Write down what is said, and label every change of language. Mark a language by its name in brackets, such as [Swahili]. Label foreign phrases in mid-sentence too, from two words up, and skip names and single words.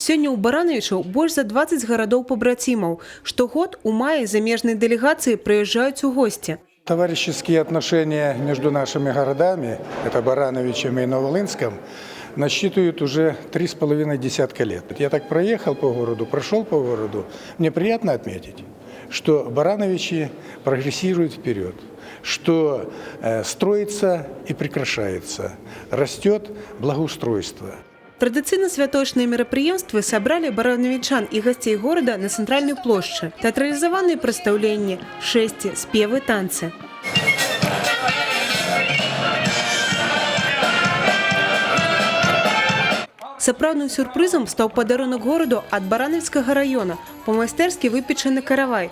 [Belarusian] Сёння ў Барановичаў больш за 20 гарадоў-пабрацімаў. Штогод у маі замежныя дэлегацыі прыязджаюць у гости. [Russian] Товарищеские отношения между нашими городами, это Барановичем и Новолынском, насчитывают уже 3,5 десятка лет. Я так проехал по городу, прошел по городу. Мне приятно отметить, что Барановичи прогрессируют вперед, что строится и прекращается, растет благоустройство. [Belarusian] Традыцыйна святочныя мерапрыемствы сабралі барановічан і гасцей горада на цэнтральнай плошчы. Тэатралізаваныя прадстаўленні, шэсці, спевы, танцы. Сапраўдным сюрпрызам стаў падарунак гораду ад Барановіцкага раёна, па-майстэрскі выпечаны каравай.